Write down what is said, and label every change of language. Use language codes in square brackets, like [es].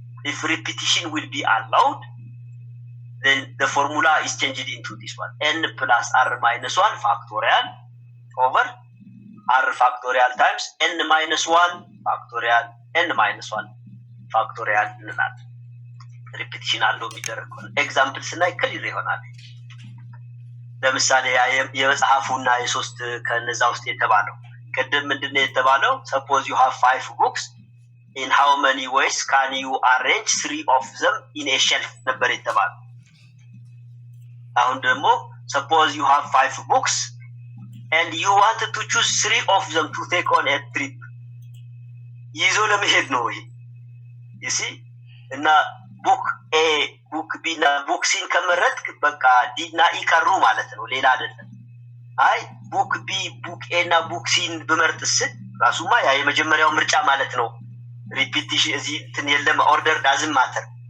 [en] if repetition will be allowed then the formula is changed into this one n plus r minus 1 factorial over r factorial times n minus 1 factorial n minus 1 factorial repetition [am] አለው የሚደረግ ከሆነ ኤግዛምፕልስ ላይ ክሊር ይሆናል ለምሳሌ የመጽሐፉና የሶስት ከነዛ ውስጥ የተባለው ቅድም ምንድነው የተባለው? [en] suppose you have 5 books, in how many ways can you arrange 3 of them in a shelf [am] ነበር የተባለው። አሁን ደግሞ [en] suppose you have 5 books and you wanted to choose 3 of them to take on a trip. [am] ይዞ ለመሄድ ነው ይሄ [en] you see። [am] እና ቡክ ኤ ቡክ ቢ እና ቡክ ሲን ከመረጥክ በቃ ዲ እና ኢ ቀሩ ማለት ነው፣ ሌላ አይደለም። አይ ቡክ ቢ ቡክ ኤ እና ቡክ ሲን ብመርጥስ ራሱማ ያ የመጀመሪያው ምርጫ ማለት ነው። ሪፒቲሽን እዚህ እንትን የለም፣ [en] ኦርደር ዳዝንት ማተር።